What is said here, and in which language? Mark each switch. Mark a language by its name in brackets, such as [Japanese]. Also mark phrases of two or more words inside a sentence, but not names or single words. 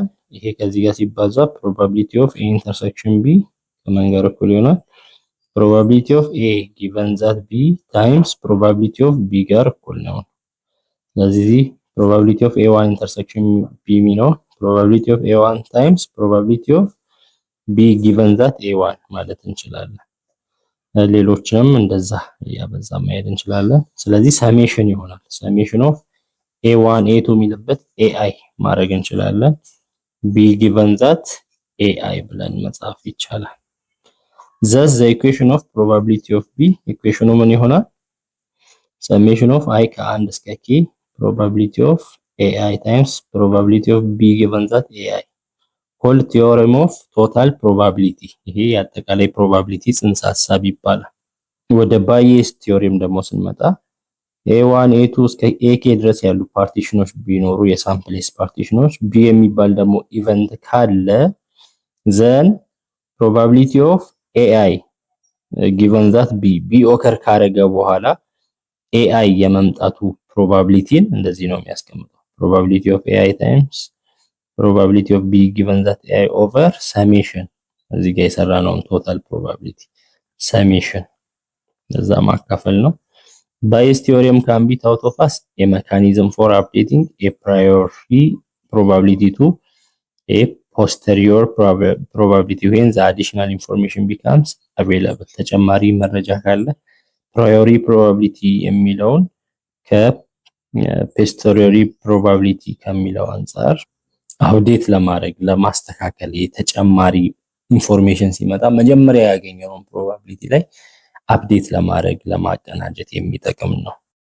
[Amharic] ይሄ ከዚህ ጋር ሲባዛ [English] probability of A intersection B [Amharic] ከመንገር እኩል ይሆናል [English] probability of A given that B times probability of B [Amharic] ጋር እኩል ነው። ስለዚህ [English] probability of A1 intersection B ነው probability of A1 times probability of B given that A1 [Amharic] ማለት እንችላለን። ሌሎችንም እንደዛ ያበዛ ማየት እንችላለን። ስለዚህ ሰሜሽን ይሆናል። [English] summation of A1 A2 [Amharic] የሚልበት ኤአይ ማድረግ እንችላለን። [English] B given that AI [Amharic] ብለን መጻፍ ይቻላል። [English] thus the equation of probability of b [Amharic] ኢኩዌሽኑ ምን ይሆናል? [English] summation of i [Amharic] ከ1 እስከ [English] k probability of ai times probability of b given that ai called theorem of total probability። [Amharic] ይሄ የአጠቃላይ ፕሮባቢሊቲ ጽንሰ ሐሳብ ይባላል። ወደ ባየስ ቲዮሪም ደግሞ ስንመጣ [English] a1 [Amharic] a2 እስከ ak ድረስ ያሉ ፓርቲሽኖች ቢኖሩ የሳምፕልስ ፓርቲሽኖች b የሚባል ደግሞ ኢቨንት ካለ [English] then probability of AI given that b [Amharic] ኦከር ካረገ በኋላ AI የመምጣቱ ፕሮባቢሊቲን እንደዚህ ነው የሚያስቀምጠው [English] probability of AI times probability of b given that AI over summation [Amharic] እዚህ ጋር የሰራነው [English] total probability summation [Amharic] ለዛ ማካፈል ነው። [English] Bayes theorem can be thought of as a mechanism for updating a priori probability to a posterior probability when the additional information becomes available። [Amharic] ተጨማሪ መረጃ ካለ [English] priori probability [Amharic] የሚለውን ከ [English] posterior probability [Amharic] ከሚለው አንፃር አውዴት ለማድረግ ለማስተካከል የተጨማሪ ኢንፎርሜሽን ሲመጣ መጀመሪያ ያገኘውን probability ላይ አፕዴት ለማድረግ ለማቀናጀት የሚጠቅም ነው።